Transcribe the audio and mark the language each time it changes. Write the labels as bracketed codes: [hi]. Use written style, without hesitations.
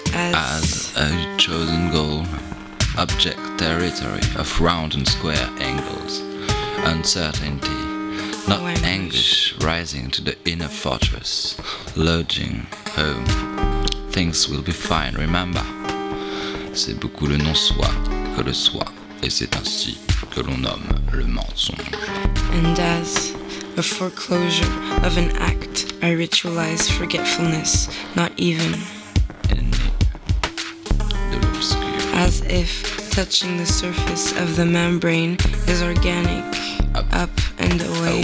[en] as a chosen goal, object territory of round and square angles, uncertainty, not anguish rising to the inner fortress, lodging, home, things will be fine, remember. [fr] C'est beaucoup le non-soi que le soi, et c'est ainsi que l'on nomme le mensonge. [en] And as a foreclosure of an act, I ritualize forgetfulness, not even. As if touching the surface of the membrane is organic, up and away.